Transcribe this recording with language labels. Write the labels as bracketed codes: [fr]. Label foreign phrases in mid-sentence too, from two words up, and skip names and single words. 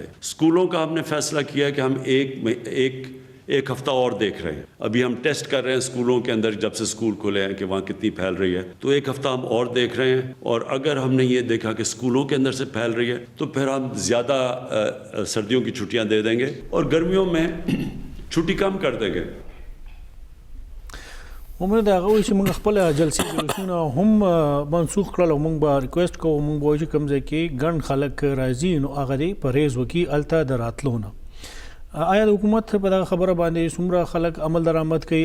[ur] اسکولوں کا ہم نے فیصلہ کیا کہ ہم ایک ہفتہ اور دیکھ رہے ہیں. ابھی ہم ٹیسٹ کر رہے ہیں اسکولوں کے اندر جب سے اسکول کھلے ہیں کہ وہاں کتنی پھیل رہی ہے، تو ایک ہفتہ ہم اور دیکھ رہے ہیں، اور اگر ہم نے یہ دیکھا کہ اسکولوں کے اندر سے پھیل رہی ہے تو پھر ہم زیادہ سردیوں کی چھٹیاں دے دیں گے اور گرمیوں میں چھٹی کم کر دیں گے. [ps] عمر دا غوي چې موږ خپل جلسې جلسونه هم منسوخ کړل او موږ به ریکوست کوو موږ به چې کوم ځای کې ګڼ خلک راځي نو هغه دې پرهیز وکړي هلته د راتلو نه. آیا د حکومت په دغه خبره باندې څومره خلک عمل درآمد کوي؟